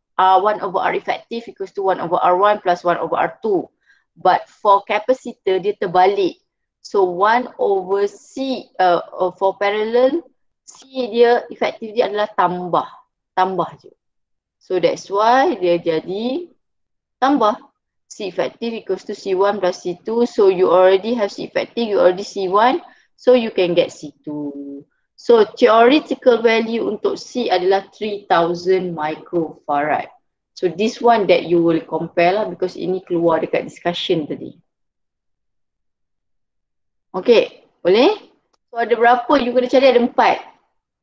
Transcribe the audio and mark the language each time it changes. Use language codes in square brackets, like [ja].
[en] 1 over R effective equals to 1 over R1 plus 1 over R2. But for capacitor [ms] dia terbalik. [en] So 1 over C for parallel, [ms] C dia efektif dia adalah tambah. Tambah je. [en] So that's why [ms] dia jadi tambah. [en] C effective equals to C1 plus C2. So you already have C effective, you already C1. So you can get C2. So theoretical value [ms] untuk [en] C [ms] adalah [en] 3000 microfarad. So this one that you will compare lah because [ms] ini keluar dekat discussion tadi. Okay, boleh? So ada berapa? You kena cari ada 4.